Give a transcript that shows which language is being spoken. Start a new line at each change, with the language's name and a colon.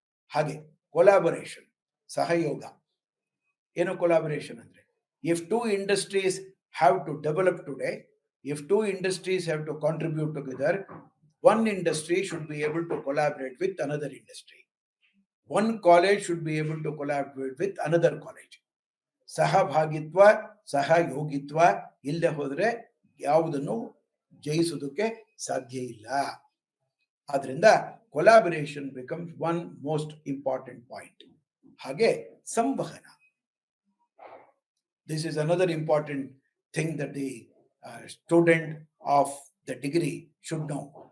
Kannada: ಹಾಗೆ ಕೊಲಾಬರೇಷನ್, ಸಹಯೋಗ. ಏನು ಕೊಲಾಬರೇಷನ್ ಅಂದ್ರೆ,
English: If two industries have to develop today, if two industries have to contribute together, one industry should be able to collaborate with another industry. One college should be able to collaborate with another college.
Kannada: ಸಹಭಾಗಿತ್ವ, ಸಹಯೋಗಿತ್ವ ಇಲ್ಲದೆ ಹೋದ್ರೆ ಯಾವುದನ್ನು ಜಯಿಸುವುದಕ್ಕೆ ಸಾಧ್ಯ ಇಲ್ಲ.
English: ಆದ್ರಿಂದ collaboration becomes one most important point.
Kannada: ಹಾಗೆ ಸಂವಹನ,
English: This is another important thing that the student of the degree should know.